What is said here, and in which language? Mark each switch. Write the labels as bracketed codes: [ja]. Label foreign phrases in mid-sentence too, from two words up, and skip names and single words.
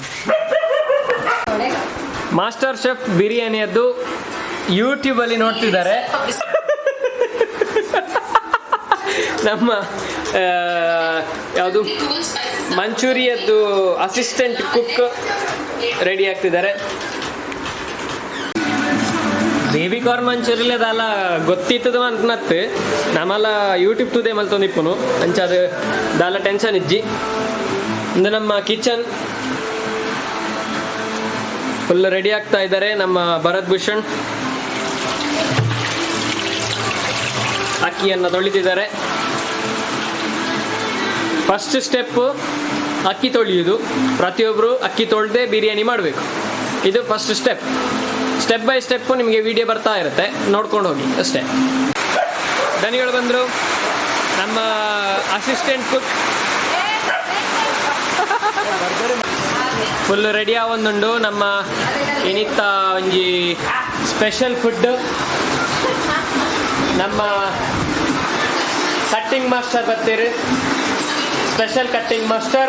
[en] master chef [kn] ಬಿರಿಯಾನಿಯದ್ದು ಯೂಟ್ಯೂಬ್ ಅಲ್ಲಿ ನೋಡ್ತಿದ್ದಾರೆ. ನಮ್ಮ ಯಾವುದು ಮಂಚೂರಿಯದ್ದು [en] assistant cook [kn] ರೆಡಿ ಆಗ್ತಿದ್ದಾರೆ. [en] baby corn [tcy] ಮಂಚೂರಿಯಲ್ ಅದಲ್ಲ ಗೊತ್ತಿತ್ತದ ಅನ್ಕನತ್ತು ನಮ್ಮಲ್ಲ ಯೂಟ್ಯೂಬ್ ತುದೇ ಮಲ್ತೊಂದಿಪ್ಪನು ಅಂಚದು ದಾಲ ಟೆನ್ಷನ್ ಇಜ್ಜಿ. [kn] ಇಂದು ನಮ್ಮ ಕಿಚನ್ [en] full ready [kn] ಆಗ್ತಾ ಇದ್ದಾರೆ ನಮ್ಮ ಭರತ್ ಭೂಷಣ್. ಅಕ್ಕಿಯನ್ನು ತೊಳಿತಿದ್ದಾರೆ. [en] first step [kn] ಅಕ್ಕಿ ತೊಳೆಯುವುದು. ಪ್ರತಿಯೊಬ್ಬರು ಅಕ್ಕಿ ತೊಳೆದೇ ಬಿರಿಯಾನಿ ಮಾಡಬೇಕು. ಇದು [en] first step. step by step [kn] ನಿಮಗೆ ವಿಡಿಯೋ ಬರ್ತಾ ಇರುತ್ತೆ, ನೋಡ್ಕೊಂಡು ಹೋಗಿ ಅಷ್ಟೇ. ದನಿಗಳು ಬಂದರು. [tcy] ನಮ್ಮ [en] assistant cook full ready [tcy] ಆವೊಂದುಂಡು. ನಮ್ಮ ಏನಿತ್ತ ಒಂಜಿ [en] special food. [kn] ನಮ್ಮ [en] cutting master [kn] ಬರ್ತೀರಿ, [en] special cutting master.